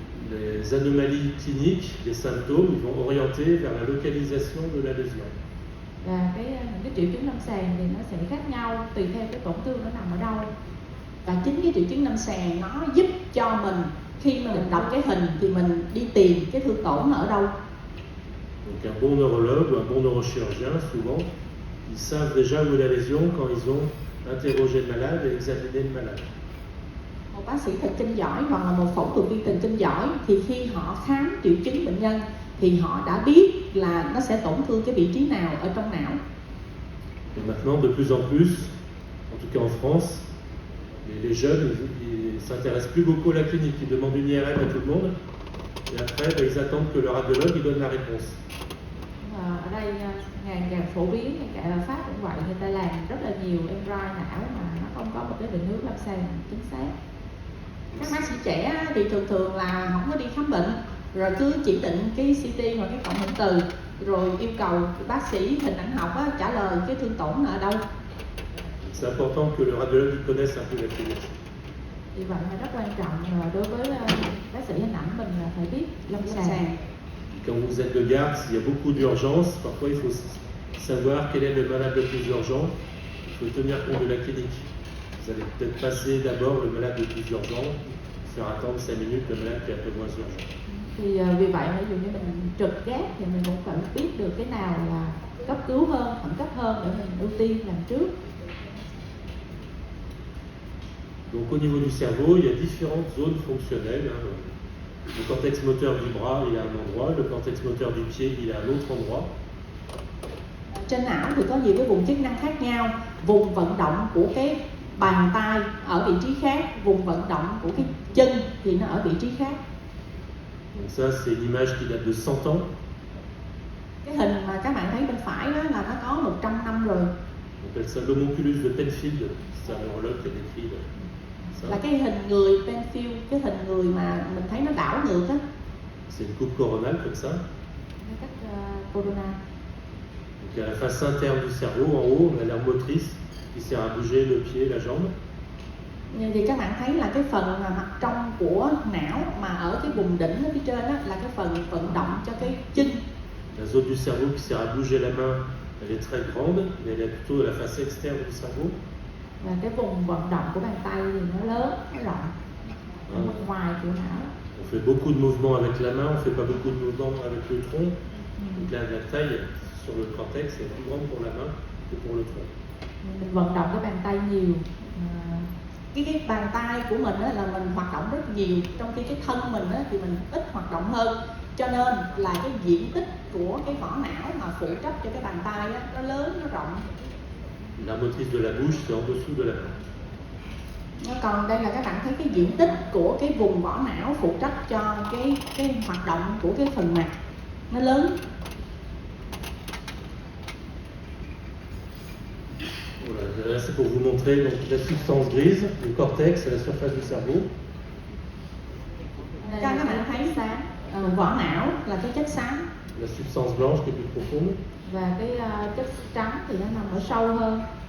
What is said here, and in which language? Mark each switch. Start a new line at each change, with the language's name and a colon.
French: Les anomalies cliniques, les symptômes, ils vont orienter vers la localisation de la lésion.
Vietnamese: Và những cái triệu chứng lâm sàng thì nó sẽ khác nhau tùy theo cái tổn thương nó nằm ở đâu. Và chính cái triệu chứng lâm sàng nó giúp cho mình khi mà mình đọc cái hình thì mình đi tìm cái thương tổn nó ở đâu.
French: Donc un bon neurologue ou un bon neurochirurgien, souvent, ils savent déjà où est la lésion quand ils ont interrogé le malade et examiné le malade.
Vietnamese: Một bác sĩ thần kinh giỏi hoặc là một phẫu thuật viên thần kinh giỏi thì khi họ khám triệu chứng bệnh nhân thì họ đã biết là nó sẽ tổn thương cái vị trí nào ở trong não.
French: Et maintenant, de plus en plus, en tout cas en France, les jeunes, ils s'intéressent plus beaucoup à la clinique. Ils demandent une IRM à tout le monde et après, ils attendent que le radiologue il donne la réponse.
Vietnamese: Ở đây ngày càng phổ biến, ngay cả ở Pháp cũng vậy, người ta làm rất là nhiều MRI não mà nó không có một cái định hướng lâm sàng chính xác. Các bác sĩ trẻ thì thường là không có đi khám bệnh rồi cứ chỉ định cái CT hoặc cái cộng hưởng từ rồi yêu cầu bác sĩ hình ảnh học trả lời cái thương tổn ở đâu.
French: C'est important que le radiologue connaisse un peu la clinique.
Vietnamese: Vì vậy mà rất quan trọng đối với bác sĩ hình ảnh mình là phải biết lâm sàng.
French: Quand vous êtes de garde, s'il y a beaucoup d'urgence, parfois il faut savoir quel est le malade le plus urgent. Il faut tenir compte de la clinique. Vous allez peut-être passer d'abord le malade le plus urgent, faire attendre 5 minutes le malade qui est un peu moins urgent.
Vietnamese: Thì vì vậy ví dụ như mình trực gác thì mình cũng phải biết được cái nào là cấp cứu hơn, khẩn cấp hơn để mình ưu tiên làm trước.
French: Donc au niveau du cerveau, il y a différentes zones fonctionnelles. Le cortex moteur du bras, il est à un endroit, le cortex moteur du pied, il est à un autre endroit.
Vietnamese: Trên não thì có nhiều cái vùng chức năng khác nhau. Vùng vận động của cái bàn tay ở vị trí khác, vùng vận động của cái chân thì nó ở vị trí khác.
French: Donc ça, c'est une image qui date de 100 ans.
Vietnamese: Cái hình mà các bạn thấy bên phải đó là nó có 100 năm rồi.
French: On appelle ça l'homunculus de Penfield. C'est un neurologue qui a décrit ça.
Vietnamese: Là cái hình người Penfield, cái hình người mà mình thấy nó đảo ngược á.
French: C'est une coupe coronale comme ça.
Vietnamese: Cách corona.
French: Donc à la face interne du cerveau, en haut, on a l'aire motrice qui sert à bouger le pied, la jambe.
Vietnamese: Thì các bạn thấy là cái phần mà mặt trong của não mà ở cái vùng đỉnh ở phía trên đó là cái phần vận động cho cái chân.
French: La zone du cerveau qui sert à bouger la main, elle est très grande, mais elle est plutôt à la face externe du cerveau.
Vietnamese: Và cái vùng vận động của bàn tay thì nó lớn, nó rộng ở bên ngoài của não.
French: On fait beaucoup de mouvements avec la main, on fait pas beaucoup de mouvements avec le tronc. Donc là, la taille sur le cortex est plus grande pour la main que pour le tronc.
Vietnamese: Mình vận động cái bàn tay nhiều. Cái bàn tay của mình á, là mình hoạt động rất nhiều, trong khi cái thân mình á, thì mình ít hoạt động hơn, cho nên là cái diện tích của cái vỏ não mà phụ trách cho cái bàn tay á, nó lớn, nó rộng.
French: La motrice de la bouche, c'est en dessous de la main.
Vietnamese: Còn đây là các bạn thấy cái diện tích của cái vùng vỏ não phụ trách cho cái hoạt động của cái phần mặt nó lớn.
French: Voilà, là c'est pour vous montrer donc, la substance grise, le cortex à la surface du cerveau.
Vietnamese: Cho các bạn thấy sáng, vỏ não là cái chất xám.
French: La substance blanche qui est plus profonde.
Vietnamese: Và cái chất trắng thì nó nằm ở sâu hơn.